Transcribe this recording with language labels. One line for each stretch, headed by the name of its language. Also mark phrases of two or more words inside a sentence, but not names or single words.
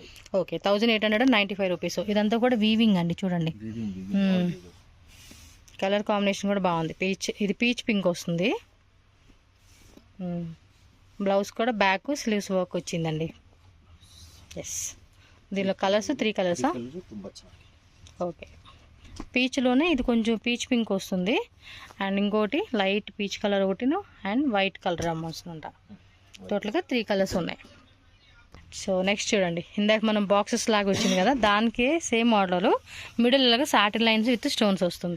Telugu: ఓకే, 1895 రూపీస్. ఇదంతా కూడా వీవింగ్ అండి, చూడండి.
English: color combination
Telugu: కూడా బాగుంది. ఇది
English: peach pink
Telugu: వస్తుంది. బ్లౌజ్ కూడా
English: back sleeves work
Telugu: వచ్చిందండి. ఎస్, దీనిలో కలర్స్ 3 కలర్సా?
Kannada: ಕಲರ್ ತುಂಬಾ ಚೆನ್ನಾಗಿದೆ.
Telugu: ఓకే, పీచ్లోనే ఇది కొంచెం
English: peach pink
Telugu: వస్తుంది, అండ్ ఇంకోటి
English: light peach color
Telugu: ఒకటిను,
English: and white color
Telugu: వస్తుందంట. టోటల్గా 3 కలర్స్ ఉన్నాయి.
English: so next
Telugu: చూడండి, ఇందాక మనం బాక్సెస్ లాగా వచ్చింది కదా, దానికే
English: same model middle
Telugu: లాగా
English: satin lines with stones
Telugu: వస్తుంది.